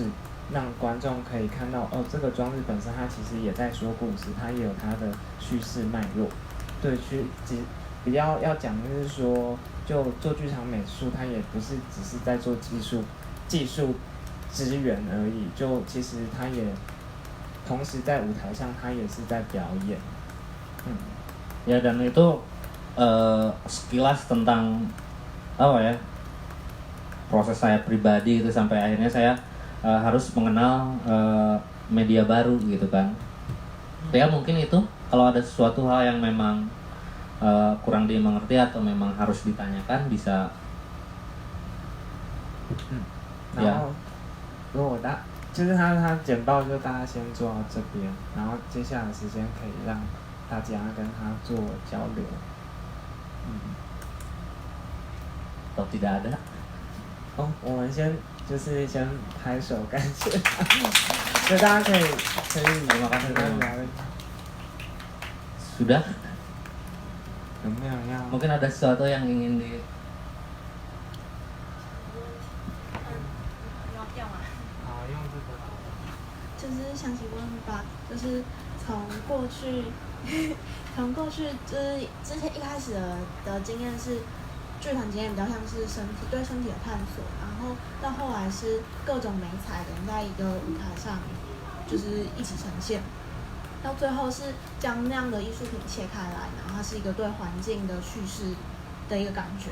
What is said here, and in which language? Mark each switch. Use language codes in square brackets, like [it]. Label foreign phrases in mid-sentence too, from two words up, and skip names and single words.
[zh] 让观众可以看到这个装置本身它其实也在说故事，它也有它的叙事脉络。对，比较要讲的就是说，就做剧场美术，它也不是只是在做技术支援而已，就其实它也同时在舞台上，它也是在表演。 [id] Ya dan itu sekilas tentang apa ya proses saya pribadi itu sampai akhirnya saya harus mengenal media baru gitu kan. Ya mungkin itu kalau ada sesuatu hal yang memang kurang dimengerti atau memang harus ditanyakan bisa [zh] 然后如果就是他简报就大家先做到这边，然后接下来的时间可以让大家跟他做交流。 [id] atau tidak ada. [zh] 哦，我们就是先拍手感谢他，所以大家可以 [id] Terima kasih. [zh] 跟他聊一聊。 [id] Sudah? [zh] 有没有要？ [id] Mungkin ada sesuatu yang ingin di [zh] 要吗？好，用这个好了。就是想请问吧，就是从过去就是之前一开始的经验是剧团经验比较像是对身体的探索，然后到后来是各种美彩的人在一个舞台上就是一起呈现，到最后是将那样的艺术品切开来，然后它是一个对环境的叙事的一个感觉。